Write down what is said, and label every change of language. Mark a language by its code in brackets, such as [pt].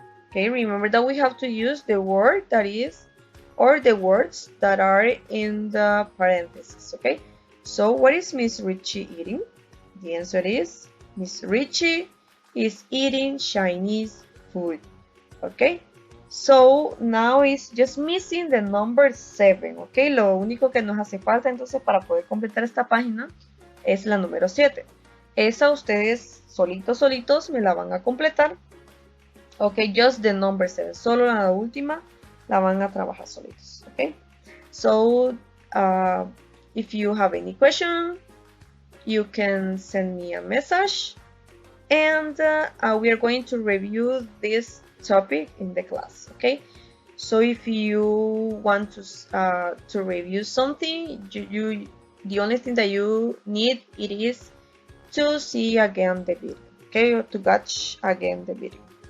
[en] Okay, remember that we have to use the word that is, or the words that are in the parentheses. Okay, so what is Miss Richie eating? The answer is Miss Richie is eating Chinese food. Okay, so now it's just missing the number 7. [es] Okay, lo único que nos hace falta entonces para poder completar esta página es la número 7. Esa ustedes solitos me la van a completar. [en] Okay, just the number 7. [es] Solo la última la van a trabajar solitos. [en] Okay, so if you have any question, you can send me a message, and we are going to review this topic in the class. Okay, So if you want to review something, the only thing that you need it is to see again the video, okay, or to watch again the video.